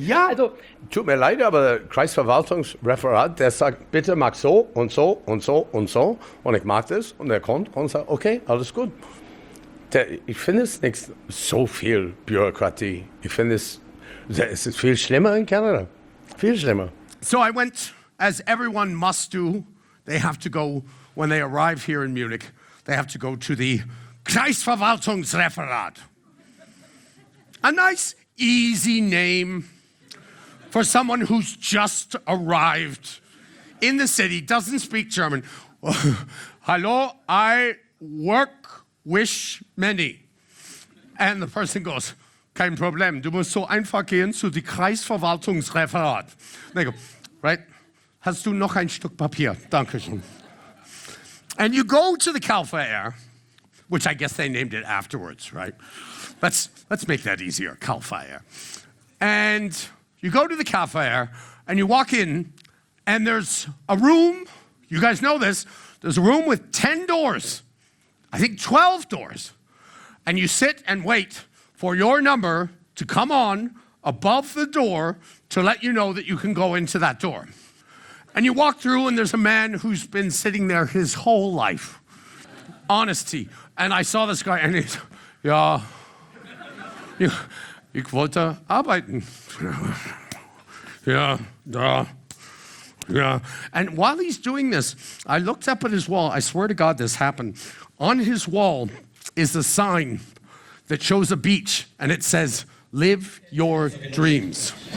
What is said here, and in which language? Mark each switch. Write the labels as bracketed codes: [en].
[de] Ja, also, tut mir leid, aber Kreisverwaltungsreferat, der sagt, bitte mach so und so und so und so und ich mach das und er kommt und sagt, okay, alles gut. Ich finde es nicht so viel Bürokratie. Ich finde es ist viel schlimmer in Kanada. Viel schlimmer. [en] So I went, as everyone must do, they have to go when they arrive here in Munich. They have to go to the Kreisverwaltungsreferat. A nice, easy name for someone who's just arrived in the city, doesn't speak German. Hallo, I work with many. And the person goes, [de] kein Problem, du musst so einfach gehen zu die Kreisverwaltungsreferat. [en] They go, right, [de] hast du noch ein Stück Papier? Dankeschön. [en] And you go to the Kalfa Air, which I guess they named it afterwards, right? Let's make that easier, Kalfa Air. And you go to the Kalfa Air, and you walk in, and there's a room, you guys know this, there's a room with 10 doors, I think 12 doors. And you sit and wait for your number to come on above the door to let you know that you can go into that door. And you walk through and there's a man who's been sitting there his whole life. Honesty. And I saw this guy and he's, [de] ja, ich wollte arbeiten. Ja, da, ja. [en] And while he's doing this, I looked up at his wall. I swear to God this happened. On his wall is a sign that shows a beach and it says, live your dreams.